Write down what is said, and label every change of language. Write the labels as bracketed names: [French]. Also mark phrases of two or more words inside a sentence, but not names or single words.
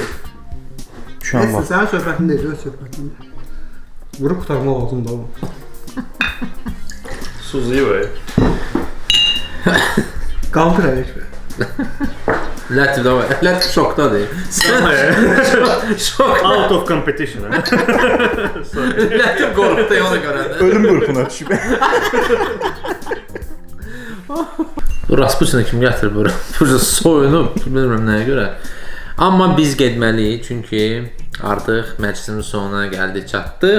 [Azerbaijani] Neyse, sənin söhbətin deyil, öz söhbətin. Vurub qutarma lazımdır o. Suzuyu var. Qaldır Ələkbər. Lətif də var. Lətif şokdadır. Şok. [English] Out of competition. [Azerbaijani] Lətif qorxdu ona görə də. Ölüm qrupuna düşüb. Bu Rasputin'i kim gətirib bura? Burada soyunub, bilmirəm nəyə görə. Amma biz getməliyik, çünki artıq məclisin sonuna gəldik, çatdıq.